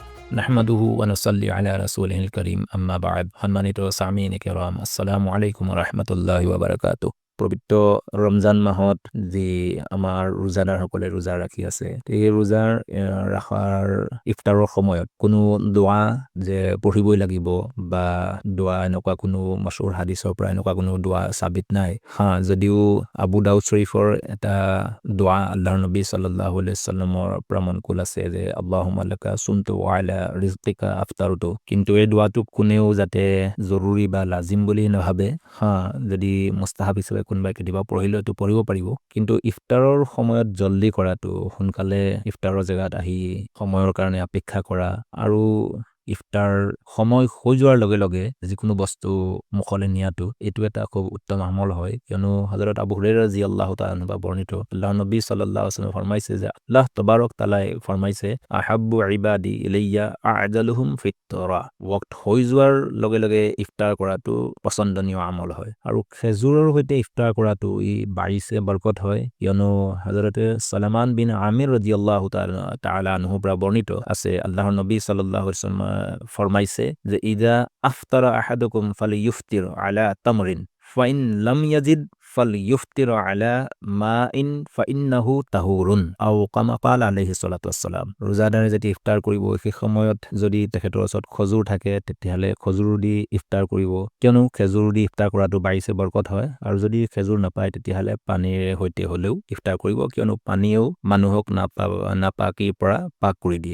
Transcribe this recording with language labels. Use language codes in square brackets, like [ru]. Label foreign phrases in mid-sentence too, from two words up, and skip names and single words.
[ar] نحمده ونصلي على رسوله الكريم أما بعد. সম্মানিত سامعين كرام, السلام عليكم ورحمة الله وبركاته. [as] পবিত্ৰ ৰমজান মাহত যি আমাৰ ৰোজাদাৰসকলে ৰোজা ৰাখি আছে, এই ৰোজাৰ ৰাখাৰ ইফতাৰৰ সময়ত কোনো দোৱা যে পঢ়িবই লাগিব বা দোৱা এনেকুৱা কোনো মাছহুৰ হাদিছৰ পৰা এনেকুৱা কোনো দোৱা সাবিত নাই। যদিও আবু দাউদ শৰীফৰ এটা দোৱা আল্লাহৰ নবী [ar] صلى الله عليه وسلم [as] পৰা মনকুল আছে যে [ar] اللهم لك صمت وعلى رزقك أفطرت, [as] কিন্তু এই দোৱাটোক কোনেও যাতে জৰুৰী বা লাজিম বুলি নাভাবে। যদি মুস্তাহাব হিচাপে কোনোবাই কেতিয়াবা পঢ়িলে তো পঢ়িব পাৰিব, কিন্তু ইফতাৰৰ সময়ত জল্দি কৰাটো, সোনকালে ইফতাৰৰ জেগাত আহি সময়ৰ কাৰণে অপেক্ষা কৰা আৰু ইফতাৰ সময় হৈ যোৱাৰ লগে লগে যিকোনো বস্তু মুখলৈ নিয়াটো, এইটো এটা খুব উত্তম আমল হয়। কিয়নো হযৰত আবু হুৰাইৰা [ar] رضي الله تعالى عنه [as] বৰ্ণিত আল্লাহৰ নবী [ar] صلى الله عليه وسلم [as] ফৰমাইছে যে আল্লাহ তবাৰক তাআলাই ফৰমাইছে [ar] أحب عبادي إلي أعجلهم فطرا, [as] ওয়াক্ত হৈ যোৱাৰ লগে লগে ইফতাৰ কৰাটো পছন্দনীয় আমল হয়। আৰু খেজুৰৰ সৈতে ইফতাৰ কৰাটো ই বাৰিছে বৰকত হয়, কিয়নো হযৰতে সালমান বিন আমিৰ [ar] رضي الله تعالى عنه [as] পৰা বৰ্ণিত আছে আল্লাহৰ নবী [ar] صلى الله عليه وسلم [as] ফৰমাইছে যে [ar] إذا أفطر أحدكم فليفطر على تمر فإن لم يجد فليفطر على ماء فإنه طهور أو كما قال عليه الصلاة والسلام. [as] ৰোজাদাৰে যেতিয়া ইফতাৰ কৰিব, সেই সময়ত যদি তেখেতৰ ওচৰত খজুৰ থাকে তেতিয়াহ'লে খজুৰ দি ইফতাৰ কৰিব, কিয়নো খেজুৰ দি ইফতাৰ কৰাটো বাৰিছে বৰকত হয়। আৰু যদি খেজুৰ নাপায় তেতিয়াহ'লে পানীৰ সৈতে হ'লেও ইফতাৰ কৰিব, কিয়নো পানীয়েও মানুহক নাপাকিৰ পৰা পাক কৰি দিয়ে।